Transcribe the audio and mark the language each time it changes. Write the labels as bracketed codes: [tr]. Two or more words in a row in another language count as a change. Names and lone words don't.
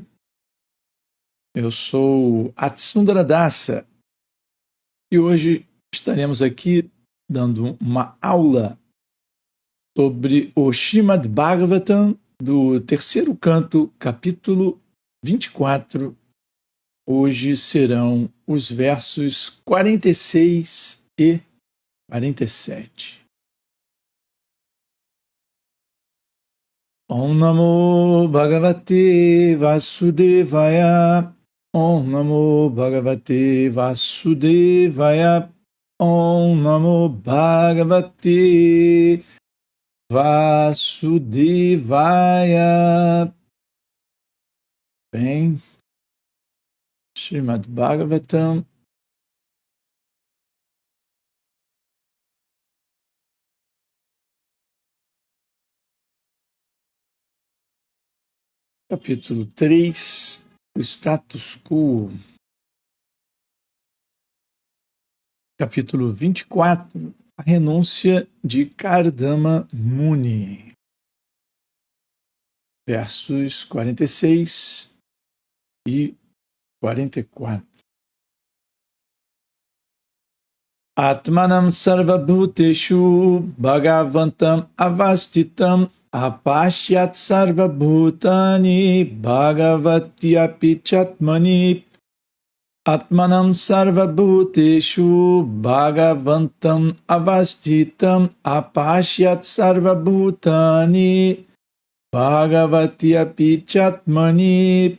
[pt] Eu sou Atsundara Dasa e hoje estaremos aqui dando uma aula sobre o Srimad Bhagavatam do terceiro canto, capítulo 24. Hoje serão os versos 46 e 47. [sa] ॐ नमो भगवते वासुदेवाय. ॐ नमो भगवते वासुदेवाय. ॐ नमो भगवते वासुदेवाय. [pt] Bem, Srimad Bhagavatam, capítulo 3, o status quo. Capítulo 24, a renúncia de Kardama Muni. Versos 46 e 44. [sa] आत्मानं सर्वभूतेषु भगवन्तम् अवस्थितम् अपश्यत् सर्वभूतानि भगवत्य् अपि चात्मनि. आत्मानं सर्वभूतेषु भगवन्तम् अवस्थितम् अपश्यत् सर्वभूतानि भगवत्य् अपि चात्मनि.